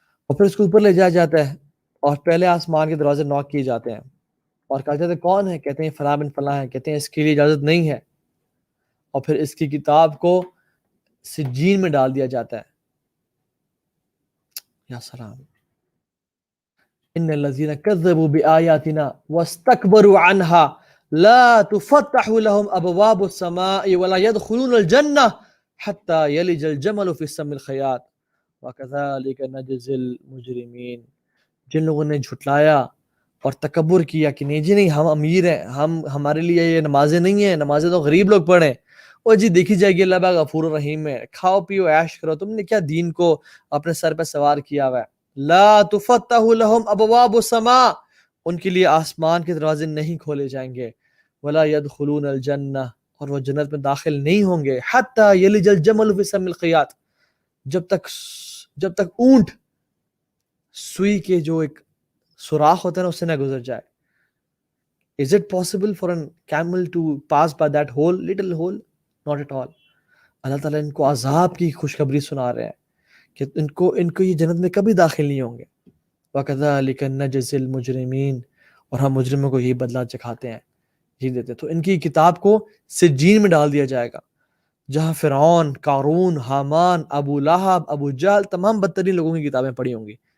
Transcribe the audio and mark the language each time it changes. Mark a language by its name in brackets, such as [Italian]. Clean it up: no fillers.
[Urdu] اور پھر اس کو اوپر لے جایا جاتا ہے اور پہلے آسمان کے دروازے نوک کیے جاتے ہیں اور کہا جاتا ہے کون ہے؟ کہتے ہیں فلاں بن فلاں ہے، کہتے ہیں اس کے لیے اجازت نہیں ہے، اور پھر اس کی کتاب کو سجین میں ڈال دیا جاتا ہے. یا سلام. [Arabic] ان الذين كذبوا بآياتنا واستكبروا عنها لا تفتح لهم ابواب السماء ولا يدخلون الجنة حتى يلج الجمل في السم الخياط وكذلك نجزي المجرمين. [Urdu] جن لوگوں نے جھٹلایا اور تکبر کیا کہ نہیں جی نہیں ہم امیر ہیں، ہمارے لیے یہ نمازیں نہیں ہیں، نمازیں تو غریب لوگ پڑھیں، اور جی دیکھی جائے گی اللہ پاک غفور الرحیم ہے، کھاؤ پیو عیش کرو، تم نے کیا دین کو اپنے سر پہ سوار کیا ہوا ہے. [Arabic] لا تفتح لهم ابواب السماء، [Urdu] ان کے لیے آسمان کے دروازے نہیں کھولے جائیں گے، [Arabic] ولا يدخلون الجنہ، [Urdu] اور وہ جنت میں داخل نہیں ہوں گے، [Arabic] حتی یلج الجمل فی سم الخیاط، [Urdu] جب تک اونٹ سوئی کے جو ایک سوراخ ہوتا ہے نا اس سے نہ گزر جائے. [English] Is it possible for a camel to pass by that hole, little hole? Not at all. [Urdu] اللہ تعالیٰ ان کو عذاب کی خوشخبری سنا رہے ہیں کہ ان کو یہ جنت میں کبھی داخل نہیں ہوں گے. [Arabic] وَكَذَلِكَ نَجْزِي الْمُجْرِمِينَ، [Urdu] اور ہم مجرموں کو یہی بدلہ چکھاتے ہیں، یہی دیتے ہیں. تو ان کی کتاب کو سجین میں ڈال دیا جائے گا، جہاں فرعون، قارون، حامان، ابو لہب، ابو جہل، تمام بدترین لوگوں کی کتابیں پڑھی ہوں گی.